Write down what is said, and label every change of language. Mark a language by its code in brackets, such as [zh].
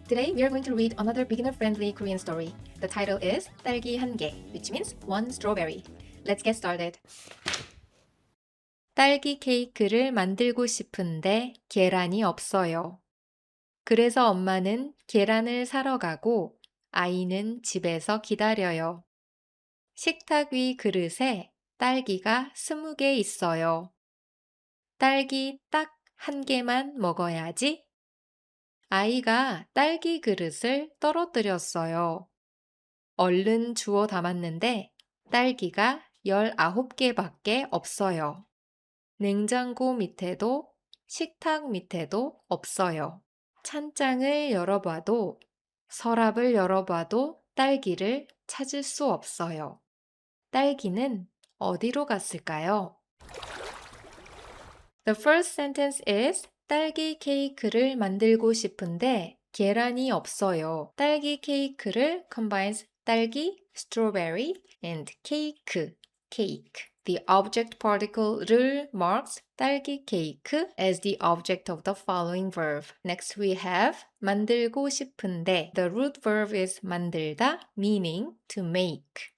[en] Today we are going to read another beginner-friendly Korean story. The title is [ko] 딸기 한 개, [en] which means one strawberry. Let's get started. [ko] 딸기 케이크를 만들고 싶은데 계란이 없어요. 그래서 엄마는 계란을 사러 가고 아이는 집에서 기다려요. 식탁 위 그릇에 딸기가 20개 있어요. 딸기 딱 한 개만 먹어야지. 아이가 딸기 그릇을 떨어뜨렸어요. 얼른 주워 담았는데 딸기가 19개밖에 없어요. 냉장고 밑에도 식탁 밑에도 없어요. 찬장을 열어봐도 서랍을 열어봐도 딸기를 찾을 수 없어요. 딸기는 어디로 갔을까요? [en] The first sentence is [ko] 딸기 케이크를 만들고 싶은데 계란이 없어요. 딸기 케이크를 [en] combines 딸기, strawberry, and cake, cake. The object particle를 marks [ko] 딸기 케이크 [en] as the object of the following verb. Next we have [ko] 만들고 싶은데. [en] The root verb is 만들다, meaning to make.